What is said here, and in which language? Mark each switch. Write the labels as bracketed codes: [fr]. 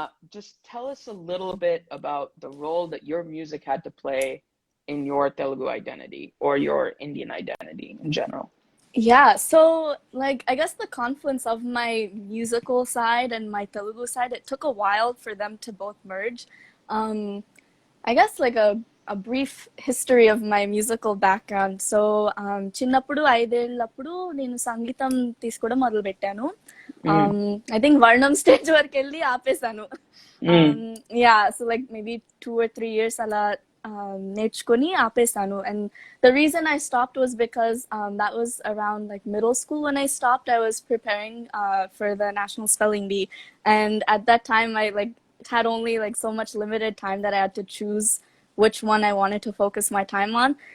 [en] Just tell us a little bit about the role that your music had to play in your Telugu identity or your Indian identity in general. Yeah, so like I guess the confluence of my musical side and my Telugu side, it took a while for them to both merge. Um, I guess like a brief history of my musical background. [te] So చిన్నప్పుడు 5 ఏళ్ళప్పుడు నేను సంగీతం తీసుకోవడం మొదలుపెట్టాను. Mm, [en] I think [te] వర్ణం stage వరకు వెళ్ళి ఆపేసాను. mm, [en] Yeah, so like maybe 2 or 3 years [te] అలా నేర్చుకొని ఆపేసాను. [en] And the reason I stopped was because that was around like middle school when I stopped. I was preparing for the National Spelling Bee, and at that time I like had only like so much limited time that I had to choose which one I wanted to focus my time on.